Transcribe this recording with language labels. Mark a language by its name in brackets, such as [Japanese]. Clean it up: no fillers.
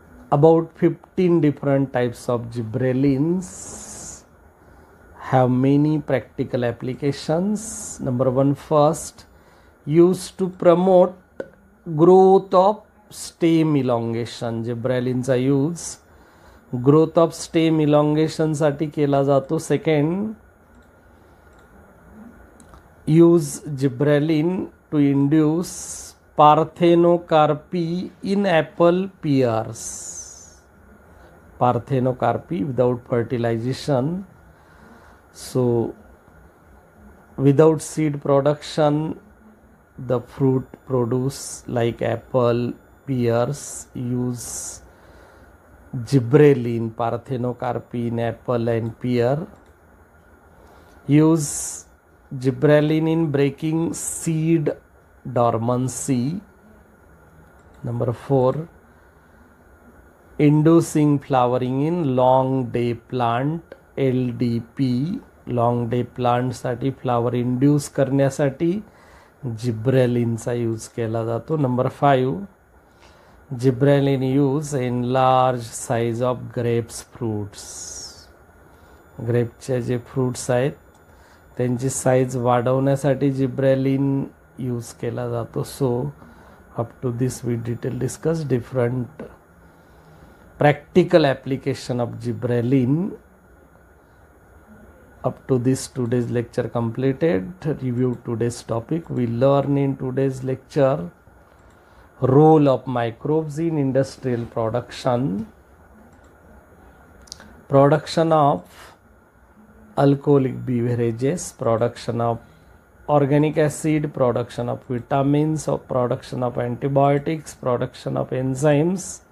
[English] About 15 different types of gibberellins have many practical applications. Number one, first, used to promote growth of stem elongation. [Marathi] Gibberellinचा use growth of stem elongation साठी केला जातो. [English] Second, use gibberellin to induce parthenocarpy in apple pears. Parthenocarpy without fertilization. So without seed production, the fruit produce like apple, pears use gibberellin, parthenocarpy in apple and pear. Use gibberellin in breaking seed dormancy. Number 4, inducing flowering in long day plant, LDP. [Marathi] Long day प्लांटसाठी flower induce करण्यासाठी जिब्रेलिनचा use केला जातो. [English] Number 5, gibberellin use in large size of grapes fruits. [Marathi] ग्रेपचे जे fruits आहेत त्यांची size वाढवण्यासाठी gibberellin use केला जातो. [English] So up to this we detail discuss different practical application of gibberellin. Up to this, today's lecture completed. Review today's topic. We learn in today's lecture role of microbes in industrial production, production of alcoholic beverages, production of organic acid, production of vitamins, or production of antibiotics, production of enzymes.